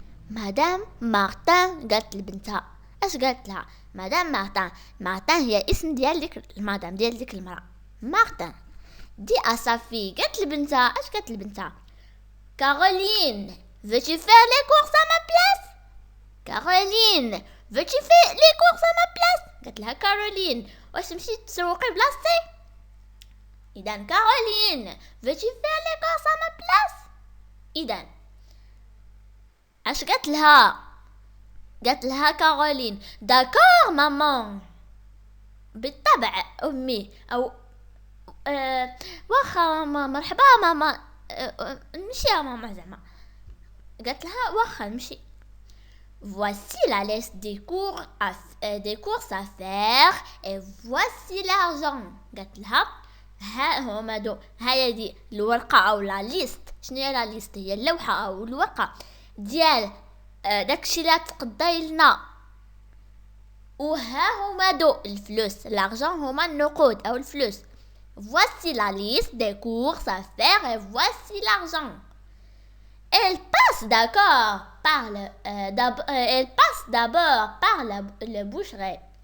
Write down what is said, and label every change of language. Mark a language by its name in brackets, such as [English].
[Arabic] مدام مارتان قالت لبنتها. اش قالت لها؟ مدام مارتان هي اسم ديال ديك المدام ديال ديك المرأة. مارتان دي [French] à sa fille [Arabic] قالت لبنتها. اش قالت لبنتها؟ [French] Caroline, veux-tu faire les courses à ma place? Caroline, veux-tu faire les courses à ma place? [Arabic] قالت لها كارولين واش تمشي تسوقي بلاصتي؟ إذا [French] Caroline, veux-tu faire les courses à ma place? [Arabic] إذا اش قالت لها كارولين داكور مامان. بالطبع امي او واخا مرحبا ماما نمشي يا ماما زعما. قالت لها واخا نمشي. [French] Voici la liste des courses à faire et voici l'argent. [Arabic] قالت لها ها هما دو هاي دي الورقة أو لا ليست. شنو هي لا ليست؟ هي اللوحة أو الورقة ديال داكشي اللي تقضي لنا. وها هما دو الفلوس لارجون هما النقود أو الفلوس. [French] Voici la liste des courses à faire et voici l'argent. Elle passe d'abord par la boucherie.